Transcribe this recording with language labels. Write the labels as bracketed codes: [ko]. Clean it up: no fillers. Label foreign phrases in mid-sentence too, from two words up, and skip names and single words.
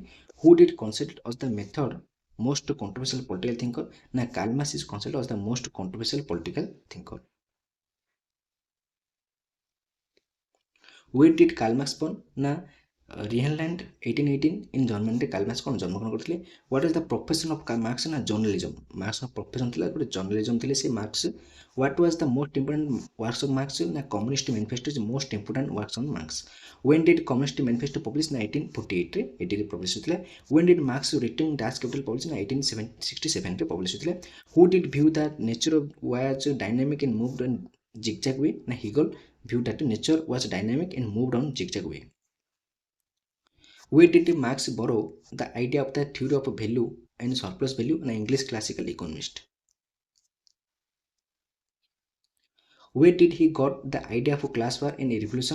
[en] Who did consider as the method most controversial political thinker? Na Karl Marx is considered as the most controversial political thinker. Where did Karl Marx born? Na Rhineland 1818 in Germany Karl Marx [or] କ'ଣ ଜନ୍ମଗ୍ରହଣ କରିଥିଲେ। [en] What is the profession of Karl Marx? ନା journalism. [or] Marxର profession ଥିଲା ଗୋଟେ journalism ଥିଲେ ସେ Marx. [en] What was the most important works of Marx? ନା Communist Manifesto is most important works on Marx. When did Communist Manifesto publish? [or] ନା 1848 ରେ ଏଇଠି publish ହୋଇଥିଲା। [en] When did Marx written Das Kapital publish? [or] ନା 1867 ରେ publish ହୋଇଥିଲା। [en] Who did view that nature was dynamic and moved on zigzag way? ନା Hegel viewed that nature was dynamic and moved on zigzag way. Where did Marx borrow the idea of the theory of value and surplus value? An English classical economist. Where did he got the idea of class war and revolution?